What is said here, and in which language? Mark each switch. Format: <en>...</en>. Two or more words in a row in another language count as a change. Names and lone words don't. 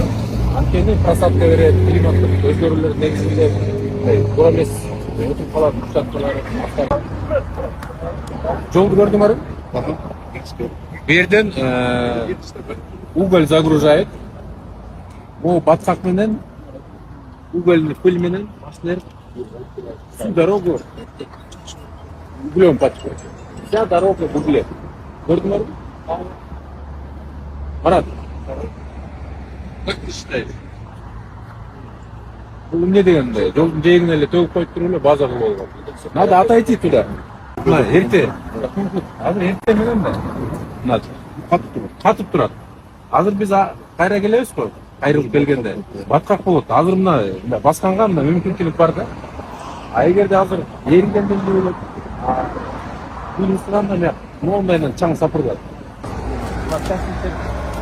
<ky>Анткени просадка берет, климаттык өзгөрүүлөр негизинде туура эмес өтүп калат участкалары. Жолду көрдүңөрбү? Бу жерден</ky> <ru>уголь загружает.</ru> <ky>Бул баткак менен</ky> <ru>угольный пыль</ru> <ky>менен башкалар</ky> <ru>всю дорогу углем пачкает. Вся дорога в угле. Көрдүңөрбү? Марат, как ты считаешь?</ru> <ky>Бул эмне дегенде? Жолдун жээгине эле төгүп коюп туруп эле база кылып алган.</ky> <ru>Надо отойти туда.</ru> <ky>Мына эрте. Азыр эрте менен да. Мына катып турат. Азыр биз кайра келебиз го. Кайрылып келгенде баткак болот. Азыр мына басканга мына мүмкүнчүлүк бар да. А эгерде азыр эригенде эмне болот? Кыйынсыранда мына моун менен чаң сапырдат.</ky>